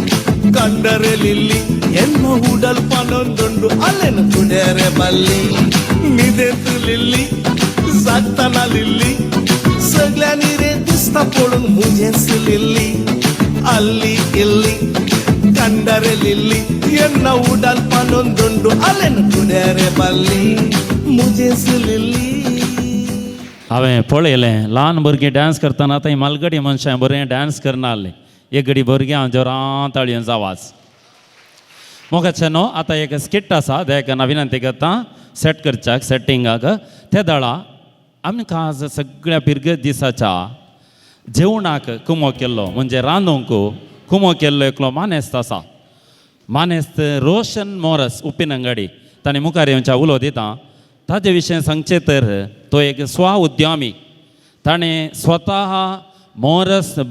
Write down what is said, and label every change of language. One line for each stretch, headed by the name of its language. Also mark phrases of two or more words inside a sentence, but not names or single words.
Konkani: कंडरे लिल्ली
Tulu: ಎನ್ನ ಉಡಲ್ ಪನೊಂದುಂಡು ಅಲ್ಲೆನ ಕುಡೇರೆ ಬಲ್ಲಿ ನಿದೆಂತು
Konkani: लिल्ली जागताना लिल्ली सगळ्यांनी रे दिसता पळोवंक मुजीस लिल्ली अल्ली किल्ली कंडरे लिल्ली
Tulu: ಎನ್ನ ಉಡಲ್ ಪನೊಂದುಂಡು ಅಲ್ಲೆನ ಕುಡೇರೆ ಬಲ್ಲಿ
Konkani: मुजेस लिल्ली हांवें पळयलें ल्हान भुरगीं डान्स करतना थंय मालगडी मनशां बरें डान्स करनासलें एक घडी भुरग्यां जोरान ताळयेंचो आवाज मोगाचें न्हू आतां एक स्किट आसा तेका हांव विनंती करता सेट करच्याक सेटिंगाक त्या दळा आमकां आज सगळ्या पिरगत दिसाच्या जेवणाक कुमो केल्लो म्हणजे रांदूंक कुमो केल्लो एकलो मानेस्त आसा मानेस्त रोशन मोरस उप्पिनंगडी ताणें मुखार येवच्या उलो दिता ताजे विशयी सांगचें तर तो एक स्व उद्यमी ताणें स्वता मोरस